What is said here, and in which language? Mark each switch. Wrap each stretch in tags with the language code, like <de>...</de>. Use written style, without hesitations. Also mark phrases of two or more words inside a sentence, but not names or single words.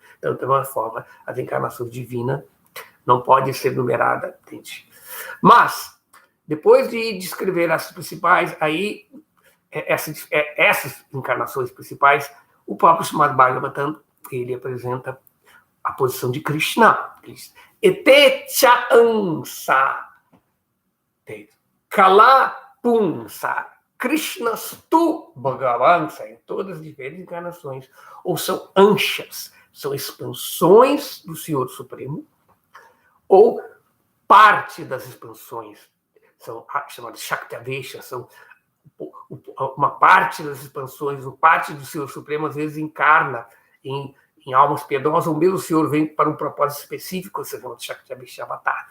<pt>Então, de uma forma, as encarnações divinas não podem ser numeradas, entende? Mas, depois de descrever as principais, aí, essas encarnações principais, o próprio Srimad Bhagavatam, ele apresenta a posição de Krishna.</pt> <sa>एते च अंश, कल पुंस, कृष्णस्तु भगवांस,</sa> <pt>em todas as diferentes encarnações, ou são anshas, são expansões do Senhor Supremo, ou parte das expansões, são chamadas Shaktaveshas, são uma parte das expansões, uma parte do Senhor Supremo, às vezes encarna em almas piedosas, ou mesmo o Senhor vem para um propósito específico, se chama de Shaktavesha Avatar.</pt>